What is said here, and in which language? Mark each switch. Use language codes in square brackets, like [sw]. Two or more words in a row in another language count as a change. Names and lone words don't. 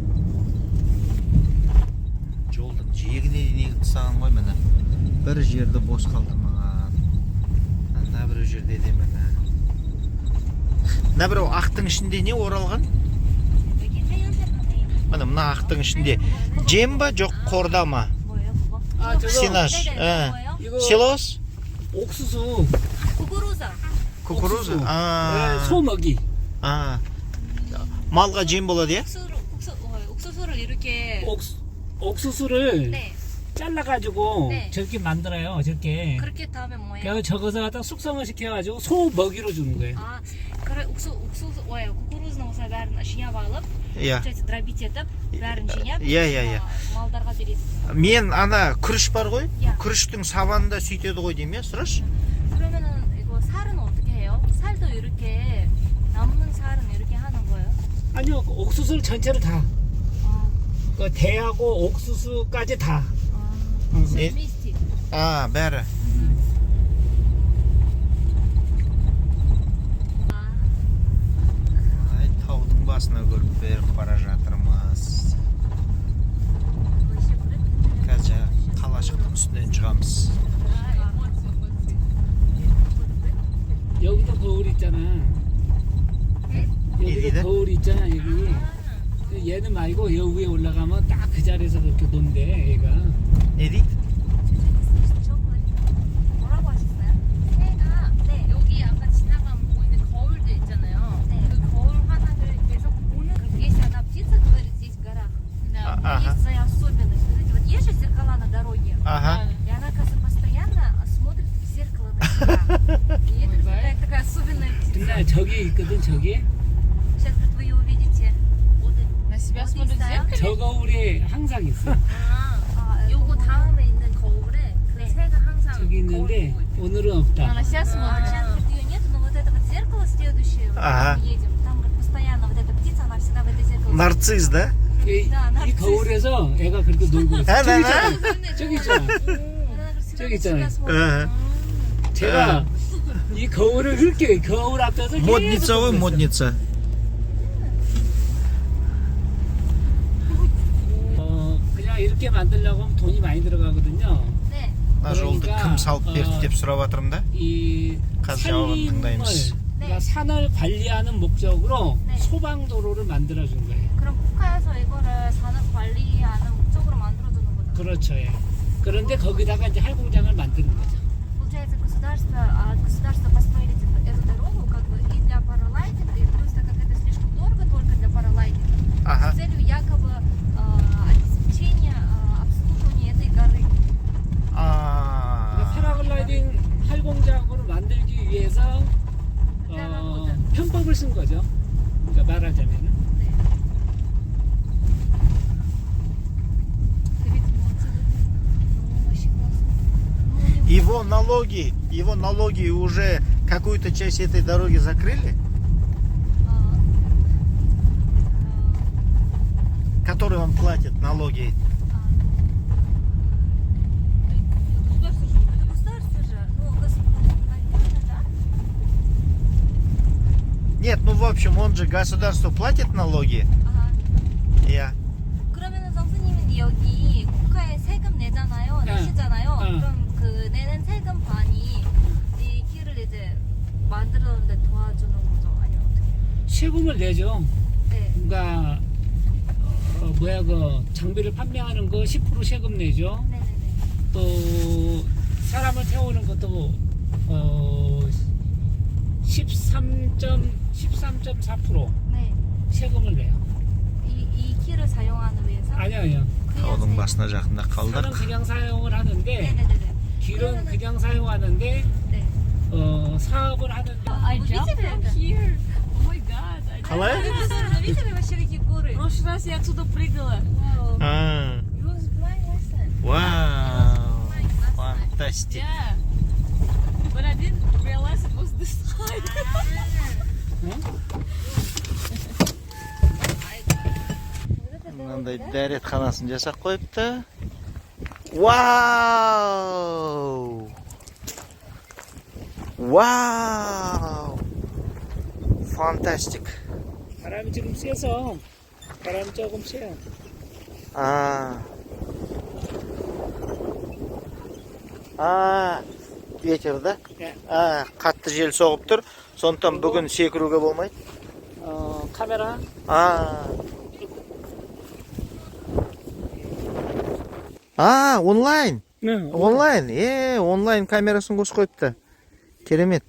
[kk] Жолдың жиегіне негізі тастаған ғой міне. Бір жерді бос қалдырмаған. Мына біреу жерде де міне. Мына біреу ақтың ішінде не оралған? Міне мына ақтың ішінде жем ба жоқ қорда ма? [ko] 뭐예요 그거? 아, 저거. Синаш. 뭐예요? 이거 [ru] селос? [ko] 옥수수. [ru] кукуруза. Кукуруза? [ko] 예, 소 먹이. [kk] малға жем болады, е? [ko] 옥수수를 이렇게 옥수수를 네 잘라가지고 네. 저렇게 만들어요. 저렇게. 그렇게 다음에 뭐예요? 그래서 저거서 갖다 숙성을 시켜가지고 소 먹이로 주는 거예요. [kk] А, кукурузный бәрін жинап алып, Иә. [ru] получается дробить [kk] етіп, бәрін жинап, Иә. малдарға бересіз. Мен ана күріш бар ғой? Иә. күріштің сабанында сөйтеді ғой деймін, е? сұрашы? [ko] 그러면은 이거 살은 어떻게 해요? 살도 이렇게 남는 살은 이렇게 하는 거예요? 아니요, 그 옥수수를 전체를 다. 아, 그 대하고 옥수수까지 다. 네. 미스틱. [kk] бәрі. Таудың басына көріп беріп бара жатырмыз. Қазір қалашықтың үстінен шығамыз. [ko] 여기도 거울 있잖아. 어디다? 여기도 거울 있잖아, 여기. 얘는 말고 여기 위에 올라가면 딱 그 자리에서 그렇게 논대, 얘가. Не дейді? 뭐라고 하셨어요? 새가 네, 여기 아까 지나가면 보이는 거울들 있잖아요. 네. 그 거울 하나를 계속 보는 [ru] Есть одна птица, говорит, здесь в горах. Ага. Есть своя особенность. Вот эти вот есть же зеркала на дороге. Ага. И она, кажется, постоянно смотрит в зеркало на себя. И это такая особенная птица. [ko] 근데 저기 있거든, 저기. [ru] Сейчас говорит, вы ее увидите. На себя [ko] 어디 [ru] смотрит в [ko] 있어요? [ru] зеркале. [ko] 저 거울에 항상 있어. 요거 다음에 있는 거울에 그 네. 새가 항상 저기 있는데 거울 보고 있대. 오늘은 없다. [ru] Она себя Сейчас смотрит. говорит, ее нет, но вот это вот зеркало следующее, вот Ага. мы едем, там говорит, постоянно вот эта птица, она всегда в это зеркало. нарцисс, да? [ko] 이, [ru] Да, [ko] 이 [ru] нарцисс. [ko] 거울에서 애가 그렇게 놀고 있어. 아, 저기 나. 있잖아. 저기 있잖아. [ru] Она говорит, всегда [ko] 저기 [ru] на себя [ko] 있잖아요. [ru] смотрит. ага. [ko] 제가 이 거울을 그렇게 거울 앞에서 [kk] Модница ғой, [ko] 계속 [ru] модница. [ko] 그냥 이렇게 만들려고 하면 돈이 많이 들어가거든요. 네. [kk] Мына жолды кім салып берді деп сұрап жатырмын да. [ko] 이 [kk] қазір жауабын [ko] 산림을 [kk] тыңдаймыз. [ko] 그러니까 산을 관리하는 목적으로 네. 소방도로를 만들어 준 거예요. 그럼 국가에서 이거를 산업 관리하는 목적으로 만들어주는 거죠. 그렇죠. 예. 그런데 거기다가 이제 할공장을 만드는 거죠. [ru] Получается, государство построили эту дорогу как бы и для паралайтинга, и просто как это слишком дорого только для паралайтинга, Ага. с целью якобы обеспечения обслуживания этой горы. [ko] 그러니까 패러글라이딩 할공장으로 만들기 위해서 편법을 쓴 거죠. 그러니까 말하자면은. 네. Ведь 너무 멋있고 [ru] Его налоги уже какую-то часть этой дороги закрыли, которые он платит налоги. государство же, ну, наверное, да? Нет, ну в общем, он же государству платит налоги. [ko] 아, [ru] Я. [ko] 그러면은 선생님은 여기 국가에 세금 내잖아요, 네. 내시잖아요. 네. 그럼 그 내는 세금 반이 이 길을 이제 만들어는데 도와주는 거죠, 아니면 어떻게? 세금을 내죠. 네, 그러니까 그 장비를 판매하는 거 10% 세금 내죠. 네네네. 또 사람을 태우는 것도 13.4% 네, 세금을 내요. 이 길을 사용하는 위해서. 아니요. [kk] Таудың басына жақында [ko] 산은 [kk] қалдық. [ko] 그냥 사용을 하는데 네네네네. 길은 그냥 사용하는데 네. 사업을 하는데 [en] I jumped from here. Oh my god. [kk] қалай? [ru] Вы видели вообще какие горы? В прошлый раз я отсюда прыгала. Вау. А, [en] It was flying lesson. [ru] вау, фантастик. [en] Yeah. But I didn't realize it was this high. [kk] мынандай дәретханасын жасап қойыпты. [ru] Вау! Вау! Фантастик. [ko] 바람이 지금 세서 바람이 조금 세요. [ru] Ветер, да? [ko] 네. [kk] Қатты жел соғып тұр. Сондықтан бүгін секіруге болмайды. [ko] 카메라 [kk] Онлайн. [ko] 네, [kk] Онлайн. Онлайн камерасын қосып қойыпты. Керемет.